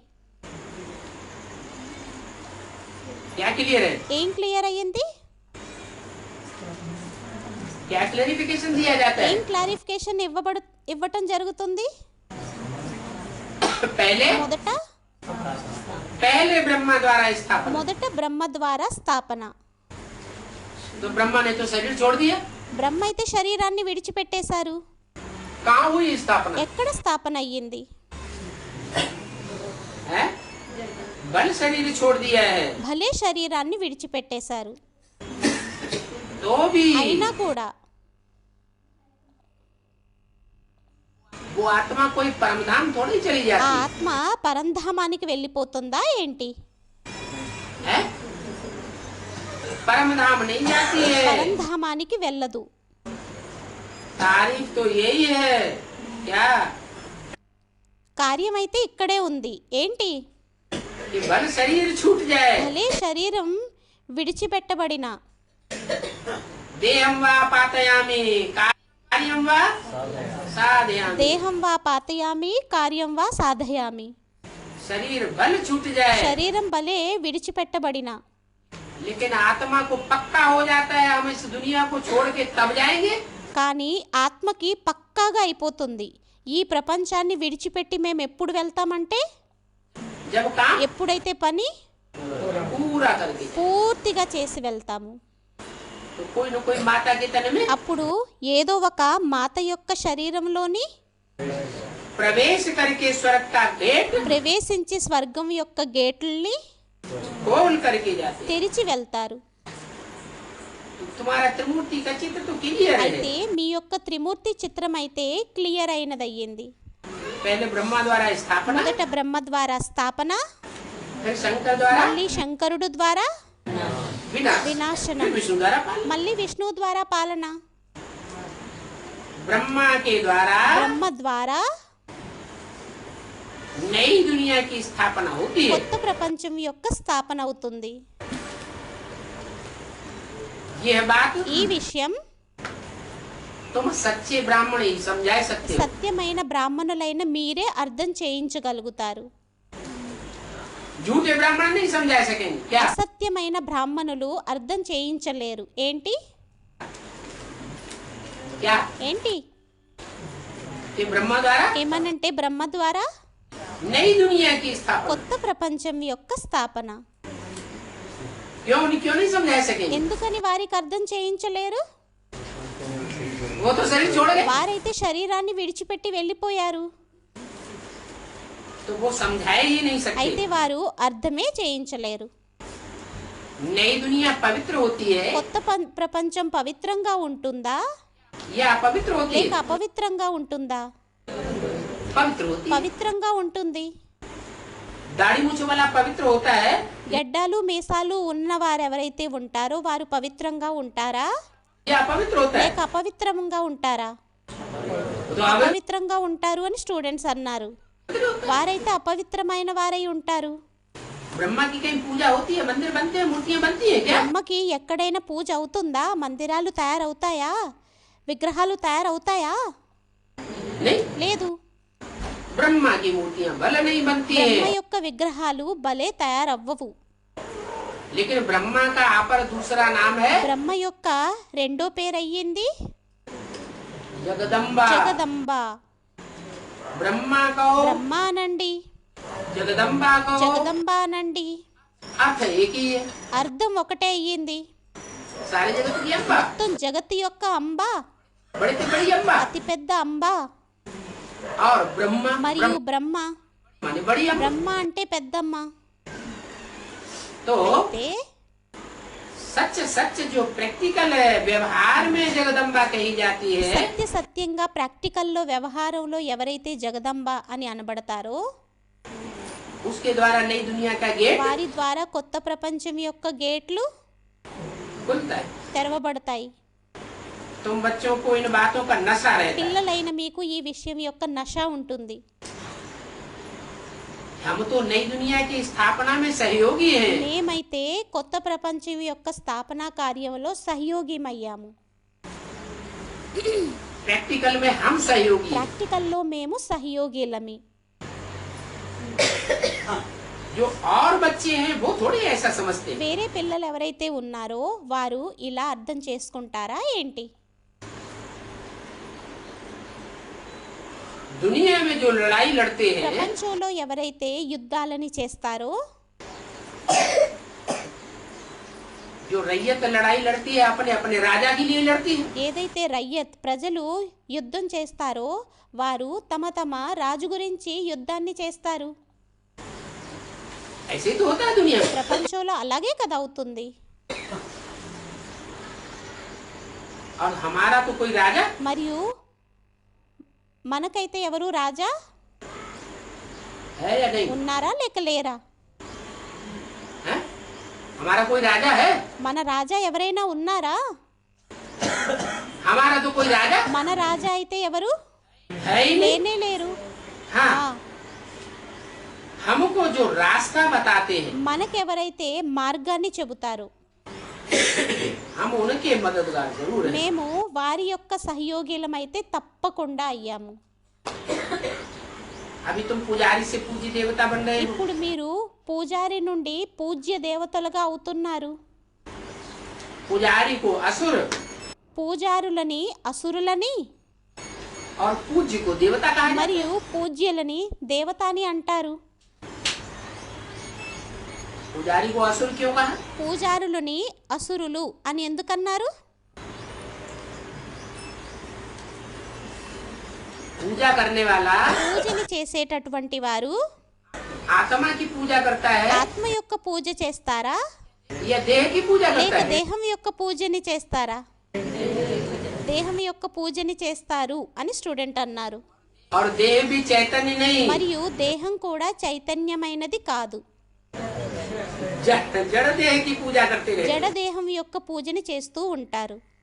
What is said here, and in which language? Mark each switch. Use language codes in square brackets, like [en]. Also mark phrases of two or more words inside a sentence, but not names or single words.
[hi] क्या क्लियर है? [te] ఏం క్లియర్ అయ్యింది? [hi] क्या क्लैरिफिकेशन दिया जाता [te] ఏం [hi] है? [te] క్లారిఫికేషన్ ఇవ్వటం జరుగుతుంది? [hi] पहले पहले ब्रह्मा द्वारा स्थापना. [te] మొదట బ్రహ్మ ద్వారా స్థాపన. [hi] तो ब्रह्मा ने तो शरीर छोड़ दिया. [te] బ్రహ్మ అయితే శరీరాన్ని విడిచిపెట్టేశారు. [hi] कहाँ हुई स्थापना? [te] ఎక్కడ స్థాపన అయ్యింది? [hi] है? बल शरीर छोड़ दिया है. [te] భలే శరీరాన్ని విడిచిపెట్టేశారు. [hi] तो भी [te] అయినా కూడా [hi] वो आत्मा कोई परमधाम थोड़ी चली [te] ఆ [hi] जाती [te] ఆత్మ పరంధామానికి వెళ్ళిపోతుందా ఏంటి? [hi] है. परमधाम नहीं जाती है. [te] పరంధామానికి వెళ్ళదు. [hi] तारीफ तो यही है. क्या? [te] కార్యం అయితే ఇక్కడే ఉంది. ఏంటి? [hi] कि बल शरीर छूट जाए, [te] భలే శరీరం విడిచిపెట్టబడిన [sa] देहं वा पातयामि कार्यं वा साधयामि। దేహం వా పాతయామి కార్యం వా సాధయామి. [hi] शरीर बल छूट जाए [te] శరీరం భలే విడిచిపెట్టబడిన, [hi] लेकिन आत्मा को पक्का हो जाता है हम इस दुनिया को छोड़ के तब जाएंगे। [te] కానీ ఆత్మకి పక్కాగా అయిపోతుంది, ఈ ప్రపంచాన్ని విడిచిపెట్టి మేము ఎప్పుడు వెళ్తామంటే [hi] जब काम [te] ఎప్పుడైతే పని [hi] पूरा करके [te] పూర్తిగా చేసి వెళ్తాము. [hi] तो कोई न कोई माता के तन में [te] అప్పుడు ఏదో ఒక మాత యొక్క శరీరంలోని [hi] प्रवेश करके स्वर्ग का गेट [te] ప్రవేశించి స్వర్గం యొక్క గేట్లని [hi] खोल करके जाते। [te] తెరిచి వెళ్తారు. [hi] तुम्हारा त्रिमूर्ति का चित्र तो क्लियर है। [te] అయితే మీ యొక్క త్రిమూర్తి చిత్రం అయితే క్లియర్ అయినదయ్యింది. [hi] पहले ब्रह्मा द्वारा स्थापना, [te] మొదట బ్రహ్మ ద్వారా స్థాపన, [hi] फिर शंकर द्वारा [te] మళ్ళీ శంకరుడు ద్వారా [hi] विनाश, [te] వినాశనం, [hi] फिर विष्णु द्वारा पालन। [te] మళ్ళీ విష్ణువు ద్వారా పాలన. [hi] ब्रह्मा के द्वारा [te] బ్రహ్మ ద్వారా [hi] नई दुनिया की स्थापना होती है। [te] కొత్త ప్రపంచం యొక్క స్థాపన అవుతుంది. [hi] यह बात [te] ఈ విషయం [hi] तुम सच्चे ब्राह्मण ही समझा सकते हो। [te] సత్యమైన బ్రాహ్మణులైన మీరే అర్థం చేయించగలుగుతారు. [hi] झूठे ब्राह्मण नहीं समझा सकेंगे क्या? [te] అసత్యమైన బ్రాహ్మణులు అర్థం చేయించలేరు. ఏంటి [hi] क्या [te] ఏంటి [hi] कि ब्रह्मा द्वारा [te] ఏమనంటే బ్రహ్మ ద్వారా [hi] नई दुनिया की स्थापना [te] కొత్త ప్రపంచం యొక్క స్థాపన. [hi] क्यों नहीं समझा सकेंगे? [te] ఎందుకని వారికి అర్థం చేయించలేరు? [hi] वो तो शरीर छोड़ गए, [te] వారైతే శరీరాన్ని విడిచిపెట్టి వెళ్ళిపోయారు. [hi] तो वो समझाए ही नहीं सकते। [te] అయితే వారు అర్థమే చేయించలేరు. [hi] नई दुनिया पवित्र होती है [te] కొత్త ప్రపంచం పవిత్రంగా ఉంటుందా [hi] या अपवित्र होती [te] లేక [hi] है? [te] అపవిత్రంగా ఉంటుందా? [hi] पवित्र होती है। [te] పవిత్రంగా ఉంటుంది. [hi] दाढ़ी मूछ वाला पवित्र होता है [te] గడ్డాలు మీసాలు ఉన్నవారు ఎవరైతే ఉంటారో వారు పవిత్రంగా ఉంటారా [hi] या अपवित्र होता है? [te] లేక అపవిత్రంగా ఉంటారా? [hi] तो अगर [te] అపవిత్రంగా ఉంటారు అని స్టూడెంట్స్ అన్నారు. వారైతే అపవిత్రమైన వారై ఉంటారు. [hi] ब्रह्मा की कहीं पूजा होती है, मंदिर बनते हैं, मूर्तियां बनती है क्या? [te] బ్రహ్మకి ఎక్కడైనా పూజ అవుతుందా? మందిరాలు తయారవుతాయా? విగ్రహాలు తయారవుతాయా? [hi] नहीं, [te] లేదు. [hi] ब्रह्मा की मूर्तियां भले नहीं बनती [te] బ్రహ్మ [hi] है, [te] యొక్క విగ్రహాలు భలే తయారవ్వవు. [hi] लेकिन ब्रह्मा का अपर दूसरा नाम है [te] బ్రహ్మ యొక్క రెండో పేరు అయ్యింది [hi] जगदम्बा। [te] జగదంబ. [hi] ब्रह्मा को [te] బ్రహ్మ అనండి, [hi] जगदम्बा को [te] జగదంబ అనండి, [hi] अर्थ एक ही है, [te] అర్థం ఒకటే అయ్యింది. [hi] सारे जगत की अम्बा, [te] మొత్తం జగత్తు యొక్క అంబ, [hi] बड़ी से बड़ी अम्बा। [te] అతిపెద్ద అంబ. [hi] और ब्रह्मा [te] మరియు బ్రహ్మ, [hi] माने बड़ी अम्बा। [te] బ్రహ్మ అంటే పెద్దమ్మ. [hi] तो [te] అయితే [hi] सच सच जो प्रैक्टिकल व्यवहार में जगदम्बा कही जाती है, [te] సత్యంగా ప్రాక్టికల్లో వ్యవహారంలో ఎవరైతే జగదంబ అని అనబడతారో [hi] उसके द्वारा नई दुनिया का गेट [te] వారి ద్వారా కొత్త ప్రపంచం యొక్క గేట్లు [hi] खुलता है। [te] తెరవబడతాయి. [hi] तुम बच्चों को इन बातों का नशा रहता है। [te] పిల్లలైన మీకు ఈ విషయం యొక్క నష ఉంటుంది. [hi] हम तो नई दुनिया की स्थापना में सहयोगी हैं, [te] మేమైతే కొత్త ప్రపంచం యొక్క స్థాపనా కార్యంలో సహయోగిమయ్యాము. [hi] प्रैक्टिकल में हम सहयोगी हैं। [te] ప్రాక్టికల్లో మేము సహయోగిలమి. [hi] जो और बच्चे हैं वो थोड़ी ऐसा समझते हैं। [te] వేరే పిల్లలు ఎవరైతే ఉన్నారో వారు ఇలా అర్థం చేసుకుంటారా ఏంటి? [hi] दुनिया में जो लड़ाई लड़ते हैं, [te] ప్రపంచంలో ఎవరైతే యుద్ధాలని చేస్తారో, [hi] जो रैयत लड़ाई लड़ती है अपने अपने राजा के लिए लड़ती है, [te] ఏదైతే రయ్యత్ ప్రజలు యుద్ధం చేస్తారో వారు తమ తమ రాజు గురించి యుద్ధాన్ని చేస్తారు. [hi] ऐसे ही तो होता है दुनिया में। [te] ప్రపంచంలో అలాగే కదా అవుతుంది. [hi] और हमारा तो कोई राजा [te] మరియు మనకైతే ఎవరు రాజా [hi] है या नहीं [te] ఉన్నారా లేక లేరా? [hi] है? हमारा कोई राजा है? [te] మన రాజా ఎవరైనా ఉన్నారా? [hi] हमारा तो कोई राजा [te] మన రాజా అయితే ఎవరు [hi] है ही नहीं। [te] లేనే లేరు. [hi] हाँ, [te] ఆ, [hi] हमको जो रास्ता बताते हैं, [te] మనకెవరైతే మార్గాన్ని చెబుతారు [hi] हम उनके मददगार जरूर हैं। [te] మేము వారి యొక్క సహయోగిలమైతే తప్పకుండా అయ్యాము. [hi] अभी तुम पुजारी से पूज्य देवता बन रहे हो। [te] ఇప్పుడు మీరు పూజారి నుండి పూజ్య దేవతలుగా అవుతున్నారు. [hi] पुजारी को असुर [te] పూజారులని అసురులని [hi] और पूज्य को देवता कहा जाता है। [te] మరియు పూజ్యులని దేవత అని అంటారు. [hi] पुजारी को असुर क्यों कहा? [te] పూజారులని అసురులు అని ఎందుకన్నారు? [hi] पूजा करने वाला [te] పూజని చేసేటటువంటి వారు [hi] आत्मा की पूजा करता है [te] ఆత్మ యొక్క పూజ చేస్తారా [hi] या देह की पूजा [te] లేక [hi] करता है? [te] దేహం యొక్క పూజని చేస్తారా? దేహం యొక్క పూజని చేస్తారు అని స్టూడెంట్ అన్నారు. [hi] और देह भी चैतन्य नहीं, [te] మరియు దేహం కూడా చైతన్యమైనది కాదు. [hi] जड़ देह की पूजा करते रहे। [te] జడ దేహం యొక్క పూజని చేస్తూ ఉంటారు.